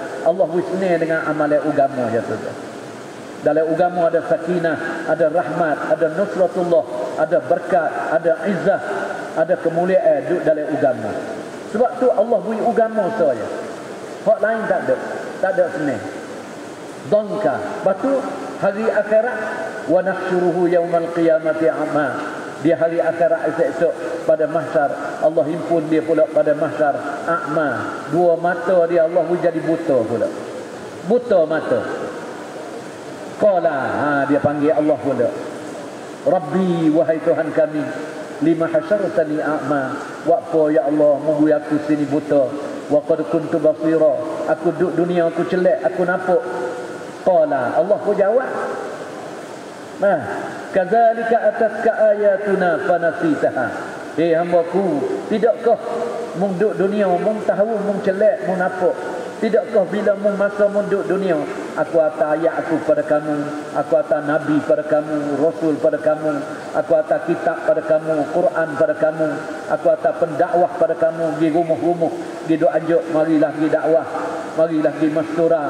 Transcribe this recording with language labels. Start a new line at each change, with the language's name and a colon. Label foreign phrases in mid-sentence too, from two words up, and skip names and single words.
Malay: Allah beri senang dengan amalan agama je tu. Dalam agama ada sakinah, ada rahmat, ada nusratullah, ada berkat, ada izzah, ada kemuliaan duduk dalam agama. Sebab tu Allah beri agama saja. Hak lain tak ada. Tak ada senang. Dhanka. Lepas tu hari akhirat
Arabic: ونحشره يوم القيامة أعمى.
Malay: Di hari akhirat esok pada mahsyar Allah himpun dia pula pada mahsyar a'ma. Dua mata dia Allah jadi buta pula. Buta mata. Qala, dia panggil Allah pula.
Arabic: ربي,
Malay: wahai Tuhan kami,
Arabic: لم حشرتني أعمى.
Malay: Wa apa ya Allah membui aku sini buta.
Arabic: وقد كنت بصيرا.
Malay: Aku duduk dunia aku celak, aku nampak. Qala, Allah pun jawab.
Arabic: كذلك أتتك آياتنا فنسيتها.
Malay: Hamba-ku, tidakkah mung duduk dunia mung tahu mung celak mung nampak? Tidakkah bila mung masa mung duduk dunia aku atas ayat aku pada kamu, aku atas nabi pada kamu, rasul pada kamu, aku atas kitab pada kamu, Quran pada kamu, aku atas pendakwah pada kamu, pergi rumah-rumah, pergi duk anjuk, marilah pergi dakwah, marilah pergi masturah.